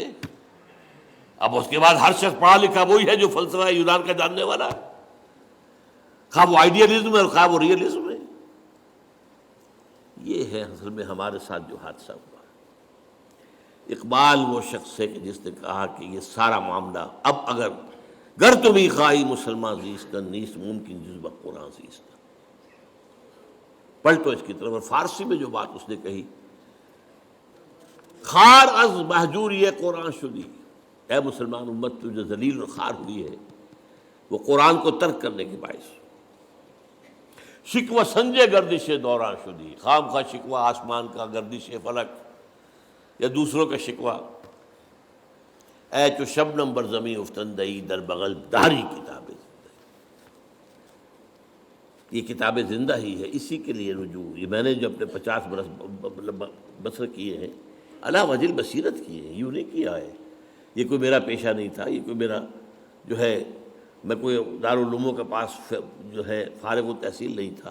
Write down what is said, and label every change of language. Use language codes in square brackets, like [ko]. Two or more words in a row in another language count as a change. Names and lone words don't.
[ur] اب اس کے بعد ہر شخص پڑھا لکھا وہی ہے جو فلسفہ یونان کا جاننے والا ہے، خواہ وہ آئیڈیلزم ہے اور خواہ وہ ریئلزم ہے۔ یہ ہے اصل میں ہمارے ساتھ جو حادثہ ہوا۔ اقبال وہ شخص ہے کہ جس نے کہا کہ یہ سارا معاملہ اب اگر [fa] گر تمہیں خواہی مسلمان زیستن نیست ممکن جذبہ قرآن زیستن. [ur] پلٹو اس کی طرف. اور فارسی میں جو بات اس نے کہی، [fa] خار از محجوری قرآن شدی، [ur] اے مسلمان امت تو جو ذلیل اور خار ہوئی ہے وہ قرآن کو ترک کرنے کے باعث. [fa] شکوہ سنجے گردش دوران شدی، [ur] خام خواہ شکوہ آسمان کا، گردش فلک یا دوسروں کا شکوہ. [fa] اے چو شبنم بر زمیں افتندئی در بغل داری کتابیں. [ur] یہ کتاب زندہ ہی ہے، اسی کے لیے رجوع. یہ میں نے جو اپنے 50 برس بسر کیے ہیں علی وجہ البصیرت کیے ہیں، یوں نہیں کیا ہے. یہ کوئی میرا پیشہ نہیں تھا، یہ کوئی میرا جو ہے میں کوئی دارالعلوموں کے پاس جو ہے فارغ التحصیل نہیں تھا.